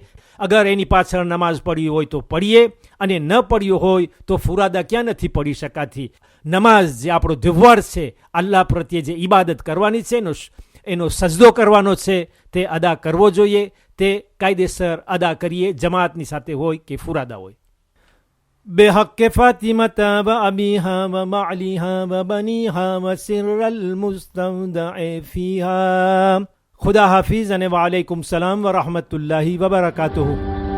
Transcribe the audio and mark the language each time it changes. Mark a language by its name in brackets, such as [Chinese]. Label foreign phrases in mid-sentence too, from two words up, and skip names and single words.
[Gujarati] અગર એની પાછળ નમાઝ પડી હોય તો પડીએ, અને ન પડ્યો હોય તો ફુરાદા ક્યાં નથી પડી શકાતી. નમાઝ જે આપણો વ્યવહાર છે, અલ્લાહ પ્રત્યે જે ઇબાદત કરવાની છે, એનો સજદો કરવાનો છે, તે અદા કરવો જોઈએ. તે કાયદેસર અદા કરીએ, જમાતની સાથે હોય કે ફુરાદા હોય. [Arabic] بحق فاطمة وأبيها ومعليها وبنيها وسر المستودع فيها. [Urdu] خدا حافظ. [Arabic] وعلیکم السلام ورحمۃ اللہ وبرکاتہ.